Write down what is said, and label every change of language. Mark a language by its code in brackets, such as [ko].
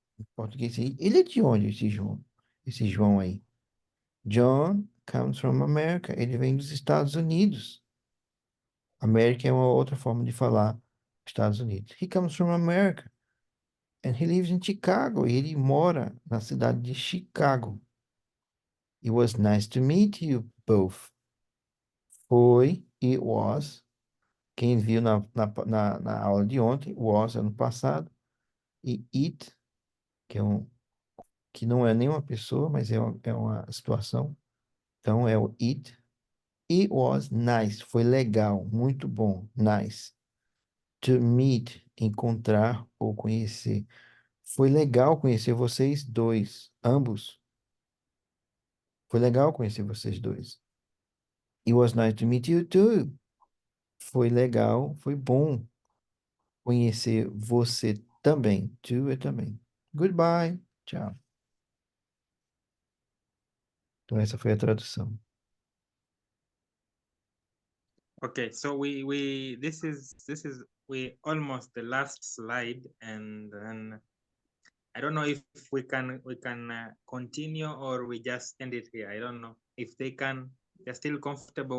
[pt] Em português, ele é de onde, esse João? Esse João aí. [en] John comes from America. [pt] Ele vem dos Estados Unidos. América é uma outra forma de falar Estados Unidos. [en] He comes from America. And he lives in Chicago. [pt] E ele mora na cidade de Chicago. [en] It was nice to meet you both. It was. [pt] Quem viu na aula de ontem, was ano passado. E it, que não é nenhuma pessoa, mas é uma situação. Então é o it. [en] It was nice. [pt] Foi legal, muito bom. Nice. To meet, encontrar ou conhecer. Foi legal conhecer vocês dois, ambos. Foi legal conhecer vocês dois. [en] It was nice to meet you too. [pt] Foi legal, foi bom conhecer você também. Too é também. Goodbye. Tchau. Então essa foi a tradução. [en] Okay, so this is we almost the last slide, and then I don't know if we can continue or we just end it here. I don't know if they're still comfortable.